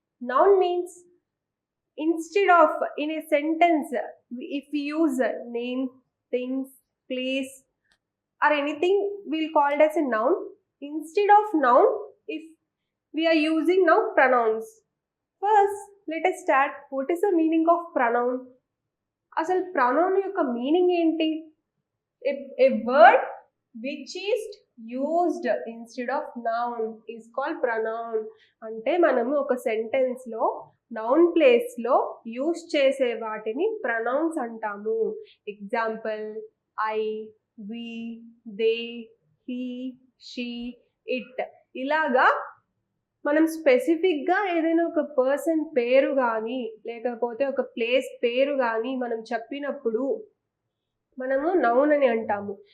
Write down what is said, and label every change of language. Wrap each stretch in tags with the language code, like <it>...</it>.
<en>Noun means instead of in a sentence, if we use name, things, place or anything, we'll call it as a noun. Instead of noun, if we are using now pronouns. First, let us start. What is the meaning of pronoun?</en> <te>అసలు pronoun యొక్క meaning ఏంటి?</te> <en>A word which is used instead of noun is called pronoun.</en> <te>అంటే మనము ఒక sentence లో noun place లో use చేసే వాటిని pronouns అంటాము. Example I, we, they, he, she, it. ఇలాగా మనం స్పెసిఫిక్గా ఏదైనా ఒక పర్సన్ పేరు కానీ లేకపోతే ఒక ప్లేస్ పేరు కానీ మనం చెప్పినప్పుడు మనము నౌన్ అని అంటాము.</te>